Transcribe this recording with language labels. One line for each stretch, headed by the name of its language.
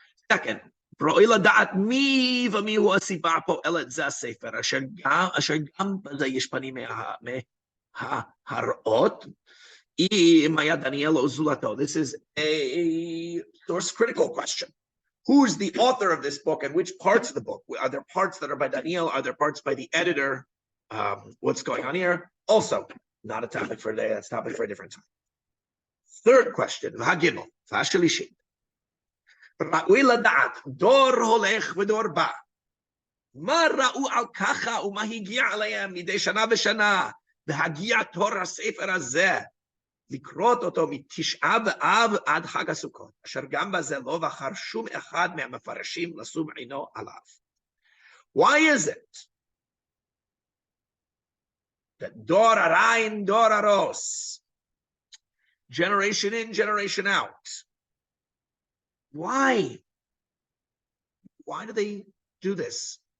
English: Second, this is a source critical question. Who's the author of this book and which parts of the book? Are there parts that are by Daniel? Are there parts by the editor? What's going on here? Also, not a topic for today. That's a topic for a different time. Third question,
Hebrew: V'hagimel, V'hashalishi. ראוי לדעת, דור הולך ודור בא. מה ראו על ככה ומה הגיע עליהם מדי שנה ושנה, והגיע תור הספר הזה, לקרות אותו מתשעה באב עד חג הסוכות, אשר גם בזה לא בחר שום אחד מהמפרשים לשום עינו עליו.
English: Why is it that
Hebrew: דור הרעים, דור הרוס,
English: generation in, generation out, why do they do this?